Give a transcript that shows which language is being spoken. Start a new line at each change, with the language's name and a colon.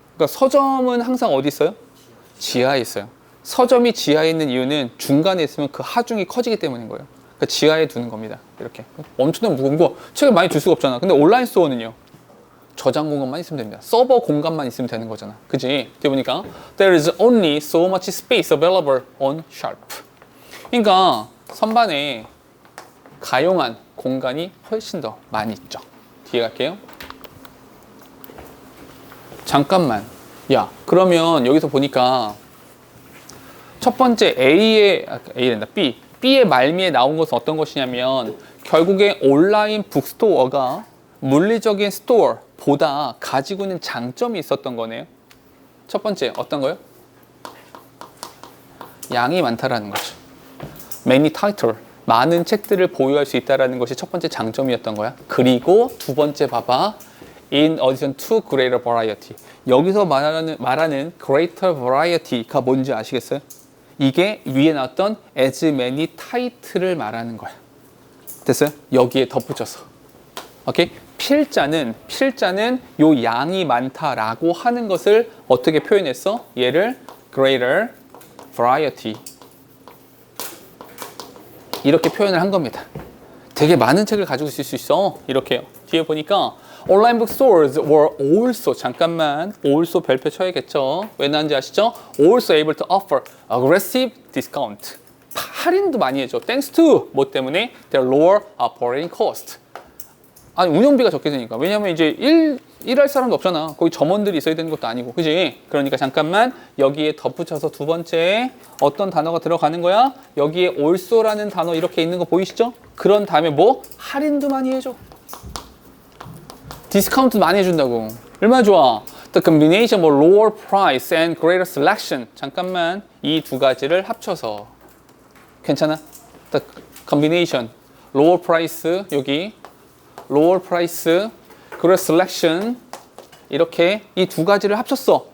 Korean: 그러니까 서점은 항상 어디 있어요? 지하에 있어요. 서점이 지하에 있는 이유는 중간에 있으면 그 하중이 커지기 때문인 거예요. 그러니까 지하에 두는 겁니다. 이렇게 엄청나게 무거운 거 책을 많이 둘 수가 없잖아. 근데 온라인 스토어는요, 저장 공간만 있으면 됩니다. 서버 공간만 있으면 되는 거잖아. 그지? 뒤에 보니까
English: There is only so much space available on shelf.
Korean: 그러니까 선반에 가용한 공간이 훨씬 더 많이 있죠. 뒤에 갈게요. 잠깐만. 야, 그러면 여기서 보니까 첫 번째 A랜다. B의 말미에 나온 것은 어떤 것이냐면 결국에 온라인 북스토어가 물리적인 스토어보다 가지고 있는 장점이 있었던 거네요. 첫 번째 어떤 거요? 양이 많다라는 거죠.
English: Many title,
Korean: 많은 책들을 보유할 수 있다는 것이 첫 번째 장점이었던 거야. 그리고 두 번째 봐봐.
English: In addition to greater variety.
Korean: 여기서 말하는
English: greater variety
Korean: 가 뭔지 아시겠어요? 이게 위에 나왔던
English: as many title
Korean: 을 말하는 거야. 됐어요? 여기에 덧붙여서. 오케이? 필자는 요 양이 많다라고 하는 것을 어떻게 표현했어? 얘를
English: greater variety
Korean: 이렇게 표현을 한 겁니다. 되게 많은 책을 가지고 있을 수 있어. 이렇게요. 뒤에 보니까
English: Online bookstores were also
Korean: 잠깐만
English: also
Korean: 별표 쳐야겠죠. 왜 나는지 아시죠?
English: Also able to offer aggressive discount.
Korean: 할인도 많이 해줘.
English: Thanks to
Korean: 뭐 때문에?
English: Their lower operating cost.
Korean: 아니 운영비가 적게 드니까. 왜냐면 이제 일할 사람도 없잖아. 거기 점원들이 있어야 되는 것도 아니고, 그지? 그러니까 잠깐만 여기에 덧붙여서 두 번째 어떤 단어가 들어가는 거야? 여기에 also라는 단어 이렇게 있는 거 보이시죠? 그런 다음에 뭐? 할인도 많이 해줘. 디스카운트 많이 해준다고. 얼마나 좋아?
English: The combination of lower price and greater selection.
Korean: 잠깐만 이 두 가지를 합쳐서 괜찮아?
English: The combination lower price
Korean: 여기
English: lower price greater selection
Korean: 이렇게 이 두 가지를 합쳤어.